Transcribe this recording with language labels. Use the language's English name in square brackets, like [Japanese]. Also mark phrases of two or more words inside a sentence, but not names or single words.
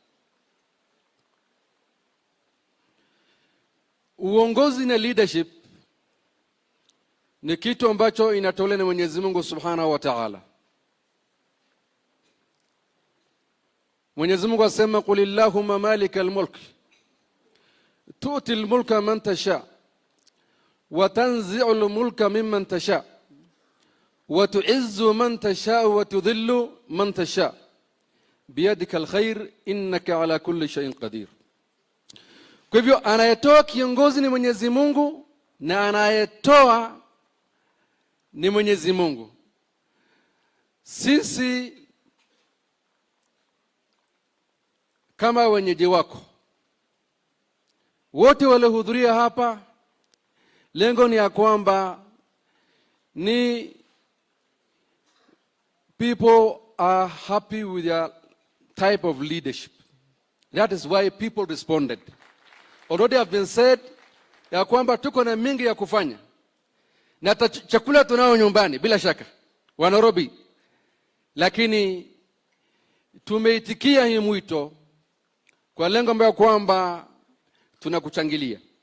[Swahili] Uongozi na leadership ni kitu ambacho inatolewa na Mwenyezi Mungu [Arabic] سبحانه وتعالى. [Swahili] Mwenyezi Mungu asema [Arabic] قل اللهم مالك الملك تؤتي الملك من تشاء وتنزع الملك ممن تشاء وتعز من تشاء وتذل من تشاء بيدك الخير إنك على كل شيء قدير. [Swahili] Kwa hivyo anayetoa kiongozi ni Mwenyezi Mungu na anayetoa ni Mwenyezi Mungu. Sisi kama wenyeji wako wote waliohudhuria hapa, lengo ni ya kwamba ni [English] people are happy with your type of leadership. That is why people responded. Already have been said [Swahili] ya kwamba tuko na mingi ya kufanya na chakula tunao nyumbani bila shaka wa Nairobi, lakini tumeitikia hii mwito kwa lengo ambayo kwamba tunakuchangilia.